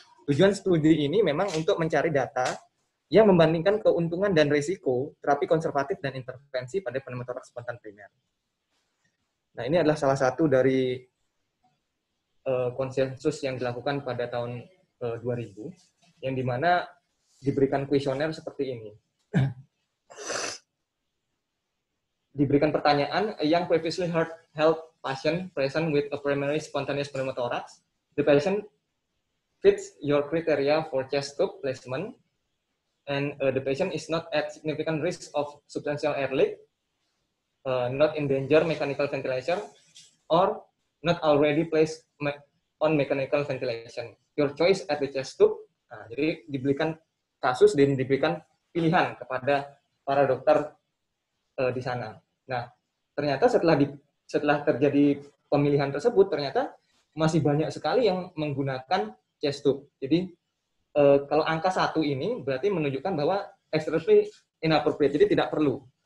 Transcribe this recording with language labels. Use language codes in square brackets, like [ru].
[id] Tujuan studi ini memang untuk mencari data yang membandingkan keuntungan dan risiko terapi konservatif dan intervensi pada pneumothorax spontan primer. Nah, ini adalah salah satu dari konsensus yang dilakukan pada tahun 2000, yang dimana diberikan kuesioner seperti ini. Diberikan pertanyaan, yang [en] previously held patient present with a primary spontaneous pneumothorax, the patient fits your criteria for chest tube placement, and the patient is not at significant risk of substantial air leak, not in danger mechanical ventilation, or not already placed on mechanical ventilation. Your choice at the chest tube. [id] Nah, jadi diberikan kasus dan diberikan pilihan kepada para dokter di sana. Nah, ternyata setelah terjadi pemilihan tersebut, ternyata masih banyak sekali yang menggunakan chest tube. Jadi kalau angka 1 ini berarti menunjukkan bahwa [en] extremely inappropriate, [id] jadi tidak perlu.